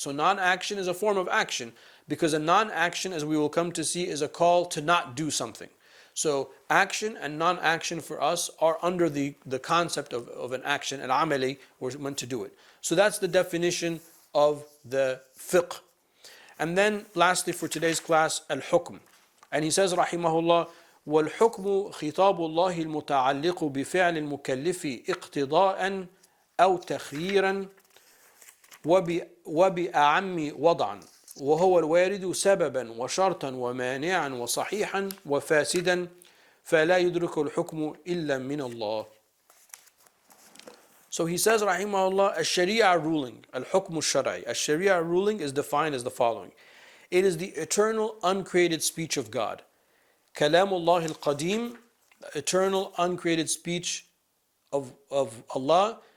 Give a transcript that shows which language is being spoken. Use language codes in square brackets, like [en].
[en] So non-action is a form of action, because a non-action, as we will come to see, is a call to not do something. So action and non-action for us are under the concept of an action, an amali, we're meant to do it. So that's the definition of the fiqh. And then lastly for today's class, al-hukm. And he says, [ar] rahimahullah, وَالْحُكْمُ خِطَابُ اللَّهِ الْمُتَعَلِّقُ بِفِعْلِ الْمُكَلِّفِ اقْتِضَاءً أو تخييرا وبأعم وضعا وهو الوارد سببا وشرطا ومانعا وصحيحا وفاسدا فلا يدرك الحكم إلا من الله. [en] So he says, rahimahullah, a Sharia ruling, al-hukm al-shar'i, a Sharia ruling is defined as the following. It is the eternal uncreated speech of God. Kalamullah al-qadim, the eternal uncreated speech of Allah.